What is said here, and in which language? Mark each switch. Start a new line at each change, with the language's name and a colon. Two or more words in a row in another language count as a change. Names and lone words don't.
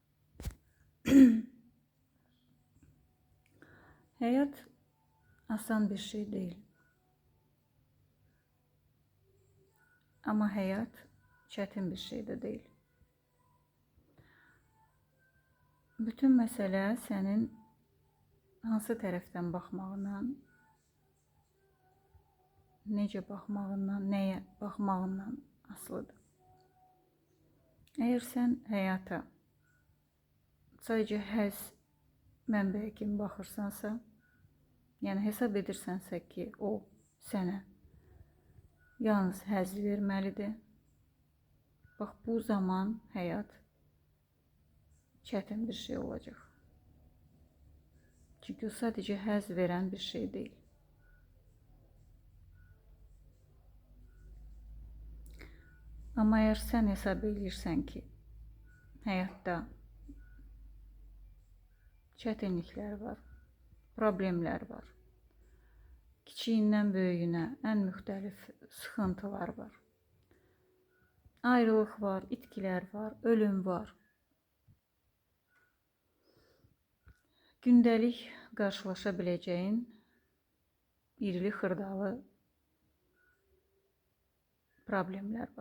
Turkish: Hayat asan bir şey değil. Ama hayat çetin bir şey de değil.
Azerbaijani: Bütün mesele senin hansı tərəfdən baxmağından, necə baxmağından, nəyə baxmağından asılıdır.
Turkish: Eğer sen hayata sadece
Azerbaijani: həzz mənbəyi kimi baxırsansa, yəni hesab edirsənsə ki, o sənə yalnız həzz verməlidir. Bax,
Turkish: bu zaman hayat çetin bir şey olacak. Çünkü o sadece həzz veren bir şey değil. Ama eğer sen hesap
Azerbaijani: edirsən ki,
Turkish: hayatta çetinlikler var, problemler var.
Azerbaijani: Kiçiyindən böyüyünə ən müxtəlif sıxıntılar var. Ayrılıq var, itkilər var, ölüm var. Gündəlik qarşılaşa biləcəyin irili xırdalı problemler var.